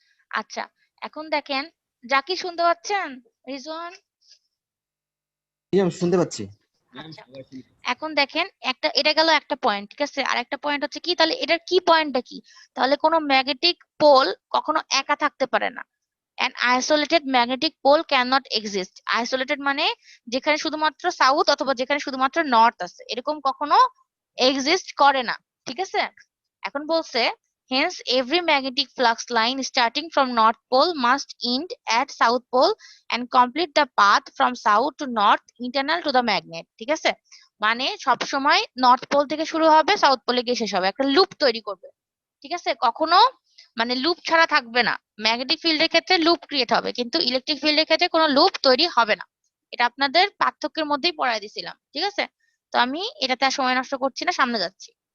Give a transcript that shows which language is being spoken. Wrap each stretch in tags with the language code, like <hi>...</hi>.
<bn>আচ্ছা, এখন দেখেন, জাকির শুনতে পাচ্ছেন? রিজওয়ান? জি আমি শুনতে পাচ্ছি। ম্যাম আচ্ছা, সবাই শুনছে। এখন দেখেন, এটা গেল একটা পয়েন্ট, ঠিক আছে? আর একটা পয়েন্ট হচ্ছে কি, তাহলে এটার কি পয়েন্টটা কি? তাহলে কোনো ম্যাগনেটিক পোল কখনো একা থাকতে পারে না।</bn> <en>an isolated magnetic pole cannot exist.</en> <bn>Isolated মানে যেখানে শুধুমাত্র সাউথ অথবা যেখানে শুধুমাত্র নর্থ আছে, এরকম কখনো এক্সিস্ট করে না, ঠিক আছে? এখন বলছে,</bn> <en>hence every magnetic flux line starting from north pole must end at south pole and complete the path from south to north internal to the magnet,</en> <bn>ঠিক আছে? মানে সব সময় নর্থ পোল থেকে শুরু হবে, সাউথ পোলে গিয়ে শেষ হবে, একটা লুপ তৈরি করবে, ঠিক আছে? কখনো মানে লুপ ছাড়া থাকবে না। ম্যাগনেটিক ফিল্ডের ক্ষেত্রে লুপ ক্রিয়েট হবে, কিন্তু ইলেকট্রিক ফিল্ডের ক্ষেত্রে কোনো লুপ তৈরি হবে না। এটা আপনাদের পার্থক্যের মধ্যেই পড়ায় দিছিলাম, ঠিক আছে? তো আমি এটাতে আর সময় নষ্ট করছি না, সামনে যাচ্ছি।</bn>